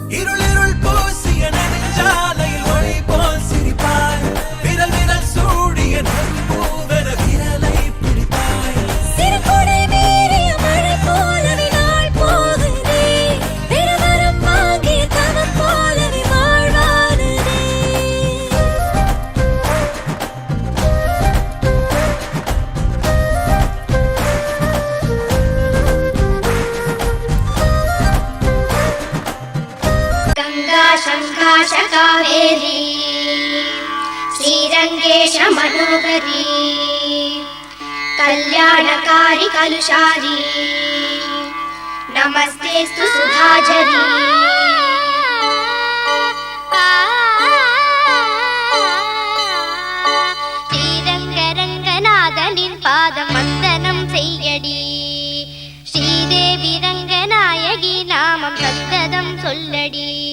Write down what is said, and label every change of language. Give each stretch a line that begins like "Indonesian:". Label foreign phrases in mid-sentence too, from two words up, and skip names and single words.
Tamil: இருளிருள் பூசிய நெடுஞ்சாலையில் ஒளி போல் சிரிப்பாய் விரல் விரல் சூடிய நற்பூவென விரலை பிடித்தாய் சிறு கொடை மீறிய மழை போலவே நாள் போகுதே பெருவரம் வாங்கிய தவம் போலவே வாழ்வானதே
Sanskrit: गंगा शंकाश कावेरी श्रीरंगेश मनोहरी कल्याणकारी कलुषारी नमस्तेस्तु सुधाझरी
Tamil: ஸ்ரீரங்கரங்கநாதனின் பாதம் வந்தனம் செய்யடி ஸ்ரீதேவி ரங்கநாயகி நாமம் சத்ததம் சொல்லடி